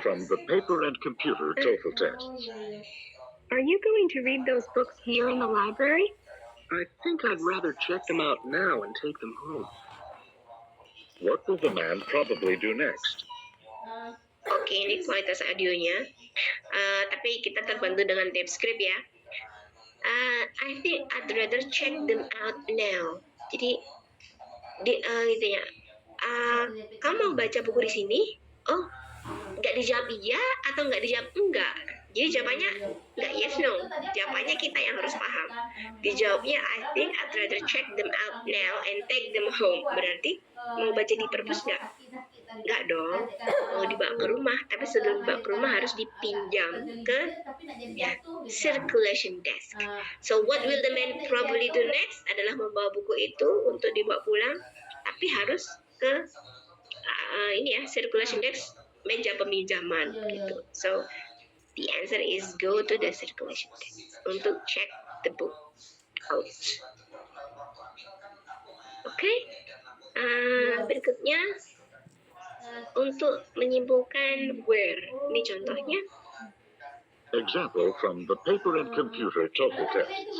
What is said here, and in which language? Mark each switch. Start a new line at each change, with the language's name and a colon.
English: From the paper and computer TOEFL tests. Are you going to read those books here in the library? I think I'd rather check them out now and take them home. What will the man probably do next?
Indonesian: Oke, ini kualitas audionya. Tapi kita terbantu dengan tape script ya.
English: I think I'd rather check them out now.
Indonesian: Jadi gitu ya. Kamu mau baca buku di sini? Oh, nggak dijawab iya atau nggak dijawab enggak? Jadi jawabannya nggak yes no. Jawabannya kita yang harus paham. Dijawabnya
English: I think I'd rather check them out now and take them home.
Indonesian: Berarti mau baca di perpus nggak? Nggak dong. Mau dibawa ke rumah. Tapi sebelum dibawa ke rumah harus dipinjam ke circulation desk.
English: So what will the man probably do next?
Indonesian: Adalah membawa buku itu untuk dibawa pulang. Tapi harus ke circulation desk, meja peminjaman gitu.
English: So the answer is go to the circulation desk
Indonesian: untuk
English: check the book out. Oke.
Indonesian: Berikutnya untuk menyimpulkan where. Ini contohnya.
English: Example from the paper and computer TOEFL tests.